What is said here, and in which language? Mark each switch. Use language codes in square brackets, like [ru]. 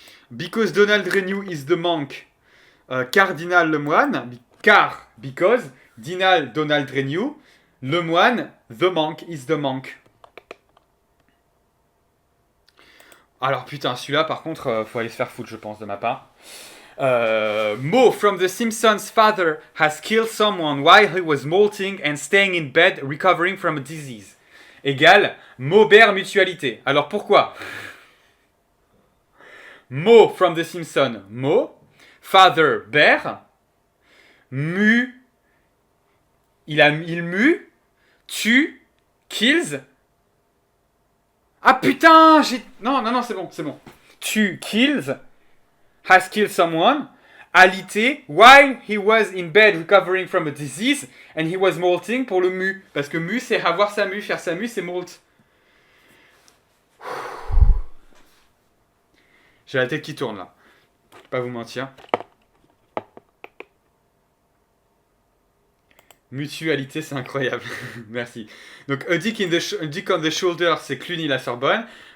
[en] Because Donald Renew is the monk, Cardinal [fr] le moine. [en] Because Dinal Donald Renew, [fr] le moine, [en] the monk is the monk. [fr] Alors putain, celui-là par contre, faut aller se faire foutre, je pense, de ma part. [en] Mo from The Simpsons' father has killed someone while he was molting and staying in bed recovering from a disease. [fr] Égale Maubert Mutualité. Alors pourquoi? [en] Mo from The Simpsons, Mo. Father, bear. Mu. [fr] Il mue. Tue. Kills. Ah putain, Non, c'est bon. Tue, kills. [en] Has killed someone. Alité, while he was in bed recovering from a disease, and he was molting [fr] pour le mu. Parce que mu, c'est avoir sa mu, faire sa mu, c'est molt. J'ai la tête qui tourne là. Je vais pas vous mentir. Mutualité, c'est incroyable. Merci. Donc, [en] a dick on the shoulder, [fr] c'est Cluny-la-Sorbonne.